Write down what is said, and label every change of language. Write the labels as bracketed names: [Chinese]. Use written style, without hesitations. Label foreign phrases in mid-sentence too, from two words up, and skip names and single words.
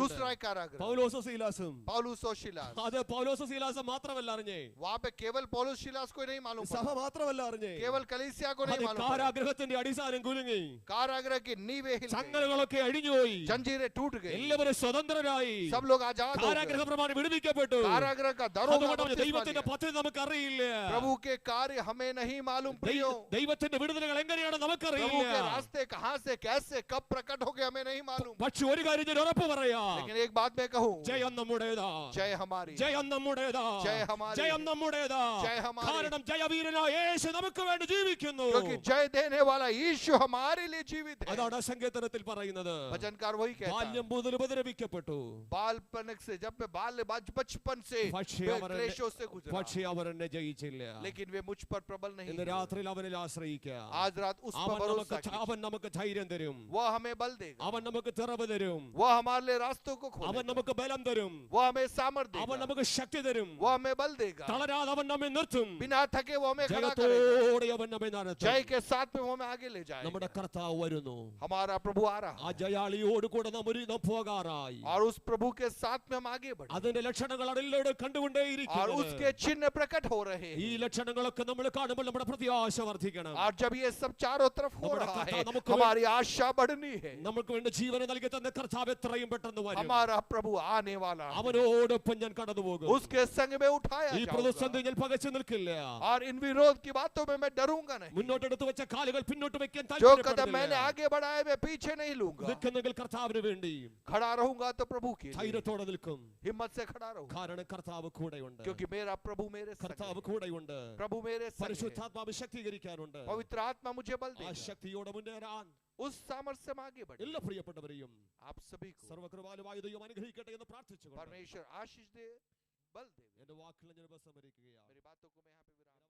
[Hindi] दूसरा एक कारागृह, [Malayalam] പൗലോസും ശീലാസും. [Hindi] पौलुस और शिलास। [Malayalam] അത് പൗലോസും ശീലാസും മാത്രമല്ല അറിഞ്ഞേ, [Hindi] वहां पे केवल पौलुस शिलास को नहीं मालूम [Malayalam] സഭ [Hindi] पड़ा, [Malayalam] മാത്രമല്ല അറിഞ്ഞേ, [Hindi] केवल कलीसिया को [Malayalam] അത് [Hindi] नहीं मालूम पड़ा। [Malayalam] കാരാഗ്രഹത്തിന്റെ അടിസ്ഥാനം കുലുങ്ങി, [Hindi] कारागृह की नींवें हिल गई, [Malayalam] ചങ്ങലകളൊക്കെ അഴിഞ്ഞുപോയി, [Hindi] जंजीरें टूट गई, [Malayalam] എല്ലാവരും സ്വതന്ത്രരായി, [Hindi] सब लोग आजाद हो [Malayalam] കാരാഗ്രഹ [Hindi] गए, [Malayalam] പ്രമാണം വിടുവിക്കപ്പെട്ടു. [Hindi] कारागृह का दरोगा [Malayalam] അതുകൊണ്ട് [Hindi] बपतिस्मा [Malayalam] ദൈവത്തിന്റെ [Hindi] लिया। [Malayalam] പദ്ധതി നമുക്കറിയില്ല. [Hindi] प्रभु के कार्य हमें नहीं मालूम प्रियो, [Malayalam] ദൈവത്തിന്റെ വിടുതലുകൾ എങ്ങനെയാണെന്ന് [Hindi] प्रभु [Malayalam] നമുക്കറിയില്ല. [Hindi] के रास्ते कहां से कैसे कब प्रकट हो गए हमें नहीं मालूम। [Malayalam] പക്ഷെ ഒരു കാര്യം ഞാൻ ഉറപ്പ് പറയാം, [Hindi] लेकिन एक बात मैं कहूं, [Malayalam] ജയം നമ്മുടേതാ, [Hindi] जय हमारी, [Malayalam] ജയം നമ്മുടേതാ, [Hindi] जय हमारी, [Malayalam] ജയം നമ്മുടേതാ. [Hindi] जय हमारी। [Malayalam] കാരണം ജയവീരനായ യേശു നമുക്ക് വേണ്ടി ജീവിക്കുന്നു. [Hindi] क्योंकि जय देने वाला यीशु हमारे लिए जीवित है। [Malayalam] അതാണ് സങ്കീർത്തനത്തിൽ പറയുന്നത്. [Hindi] भजनकार वही कहता है, [Malayalam] ബാല്യം മുതൽ ഉപദ്രവിക്കപ്പെട്ടു, [Hindi] बालपन से जब मैं बचपन से [Malayalam] പക്ഷേ [Hindi] मैं [Malayalam] അവർ [Hindi] क्लेशों से गुजरा, [Malayalam] പക്ഷേ അവർ എന്നെ ജയിച്ചില്ല. [Hindi] लेकिन वे मुझ पर प्रबल नहीं [Malayalam] ഇന്ന് [Hindi] हुए। [Malayalam] രാത്രിയിൽ അവനിൽ ആശ്രയിക്കാം. [Hindi] आज रात उस पर भरोसा कीजिए। [Malayalam] അവൻ നമുക്ക് ധൈര്യം തരും, [Hindi] वह हमें बल देगा, [Malayalam] അവൻ നമുക്ക് തിറവ് തരും, [Hindi] वह हमारे लिए रास्तों को [Malayalam] അവൻ [Hindi] खोलेगा, [Malayalam] നമുക്ക് ബലം തരും, [Hindi] वह हमें सामर्थ्य [Malayalam] അവൻ [Hindi] देगा, [Malayalam] നമുക്ക് ശക്തി തരും, [Hindi] वह हमें बल देगा, [Malayalam] തളരാതെ അവൻ നമ്മെ നിർത്തും, [Hindi] बिना थके वो हमें खड़ा करेगा, [Malayalam] ജയത്തോടെ അവൻ നമ്മെ നടത്തും. [Hindi] जय के साथ में वो हमें आगे ले जाएगा। [Malayalam] നമ്മുടെ കർത്താവ് വരുന്നു. [Hindi] हमारा प्रभु आ रहा [Malayalam] ആ [Hindi] है [Malayalam] ജയാളിയോട് കൂടെ നാം പോകാറായി. [Hindi] और उस प्रभु के साथ में हम आगे बढ़े [Malayalam] അതിന്റെ ലക്ഷണങ്ങൾ അതിലൂടെ [Hindi] और [Malayalam] കണ്ടുകൊണ്ടേയിരിക്കുന്നു. [Hindi] उसके चिन्ह प्रकट हो रहे [Malayalam] ഈ [Hindi] हैं। [Malayalam] ലക്ഷണങ്ങളൊക്കെ നമ്മൾ കാണുമ്പോൾ നമ്മുടെ പ്രത്യാശ വർദ്ധിക്കണം. [Hindi] और जब ये सब चारों तरफ हो [Malayalam] നമ്മുടെ [Hindi] रहा है, [Malayalam] കർത്താവ് നമുക്ക് [Hindi] हमारी आशा बढ़नी है। [Malayalam] നമുക്ക് വേണ്ടി ജീവനെ നൽകി തന്ന കർത്താവ് എത്രയും പെട്ടെന്ന് വരും. [Hindi] हमारा प्रभु आने वाला है, [Malayalam] അവനോടൊപ്പം ഞാൻ കടന്നു പോകും. [Hindi] उसके संग में उठाया [Malayalam] ഈ [Hindi] जाऊंगा [Malayalam] പ്രതിസന്ധി ഞാൻ പകച്ചു നിൽക്കില്ല. [Hindi] और इन विरोध की बातों में मैं डरूंगा नहीं। [Malayalam] മുന്നോട്ടെടുത്ത് വെച്ച കാലുകൾ പിന്നോട്ട് വെക്കാൻ [Hindi] जो कदम मैंने [Malayalam] താല്പര്യപ്പെടുന്നില്ല. [Hindi] आगे बढ़ाए मैं पीछे नहीं लूंगा। [Malayalam] നിൽക്കുന്നെങ്കിൽ കർത്താവിന് വേണ്ടി [Hindi] खड़ा रहूंगा तो प्रभु के लिए [Malayalam] ധൈര്യത്തോടെ നിൽക്കും. [Hindi] हिम्मत से खड़ा रहूंगा, [Malayalam] കാരണം കർത്താവ് കൂടെയുണ്ട്, [Hindi] क्योंकि मेरा प्रभु मेरे संग [Malayalam] കർത്താവ് [Hindi] है। [Malayalam] കൂടെയുണ്ട്. [Hindi] प्रभु मेरे संग है। [Malayalam] പരിശുദ്ധാത്മാവ് ശക്തീകരിക്കാനുണ്ട്. [Hindi] पवित्र आत्मा मुझे बल [Malayalam] ആ [Hindi] देगा, [Malayalam] ശക്തിയോടെ മുന്നേറാൻ [Hindi] उस सामर्थ्य से हम आगे बढ़े। [Malayalam] എല്ലാ പ്രിയപ്പെട്ടവരെയും [Hindi] आप सभी को [Malayalam] സർവകൃപാലുവായ ദൈവം അനുഗ്രഹിക്കട്ടെ എന്ന് പ്രാർത്ഥിച്ചുകൊണ്ട് [Hindi] परमेश्वर आशीष दे, बल दे। [Malayalam] എന്റെ വാക്കുകൾ ഞാൻ ഉപസംഹരിക്കുകയാണ്. [Hindi] मेरी बातों को मैं यहाँ पे